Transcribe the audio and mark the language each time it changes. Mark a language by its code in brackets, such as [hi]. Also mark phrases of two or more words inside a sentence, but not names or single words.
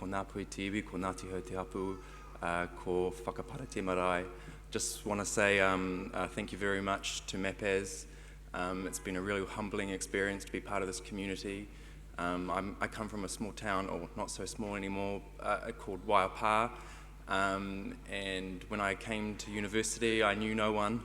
[mi] Ngāpuhi te iwi, ko Ngāti Hau te Hapu, ko whakapara te marae. [en] Just want to say thank you very much to MAPAS. It's been a really humbling experience to be part of this community. I come from a small town, or not so small anymore, called Waiapa. And when I came to university, I knew no one.